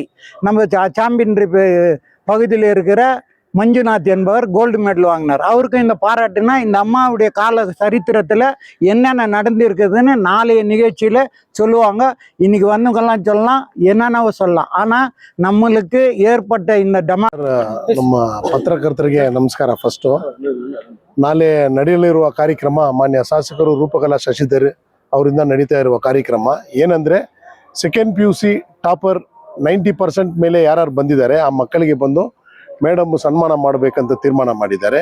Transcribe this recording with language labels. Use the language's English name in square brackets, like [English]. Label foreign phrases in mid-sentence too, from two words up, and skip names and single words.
[Tamil] நம்ம சாம்பியன் பகுதியில் இருக்கிற மஞ்சுநாத் என்பவர் கோல்டு மெடல் வாங்கினார். அவருக்கு இந்த பாராட்டுனா இந்த அம்மாவுடைய கால சரித்திரத்தில் என்னென்ன நடந்திருக்குதுன்னு நாளைய நிகழ்ச்சியில் சொல்லுவாங்க. இன்னைக்கு வந்தவங்கெல்லாம் சொல்லலாம், என்னென்னவோ சொல்லலாம். ஆனால் நம்மளுக்கு ಏರ್ಪಟ್ಟ இந்த [Kannada] ನಮ್ಮ ಪತ್ರಕರ್ತರಿಗೆ ನಮಸ್ಕಾರ. ಫಸ್ಟು ನಾಳೆ ನಡೆಯಲಿರುವ ಕಾರ್ಯಕ್ರಮ ಮಾನ್ಯ ಶಾಸಕರು ರೂಪಕಲಾ ಶಶಿಧರ್ ಅವರಿಂದ ನಡೀತಾ ಇರುವ ಕಾರ್ಯಕ್ರಮ ಏನಂದರೆ, [English] second PUC topper [Kannada] 90% ಮೇಲೆ ಯಾರು ಬಂದಿದ್ದಾರೆ ಆ ಮಕ್ಕಳಿಗೆ ಬಂದು ಮೇಡಮ್ ಸನ್ಮಾನ ಮಾಡಬೇಕಂತ ತೀರ್ಮಾನ ಮಾಡಿದ್ದಾರೆ.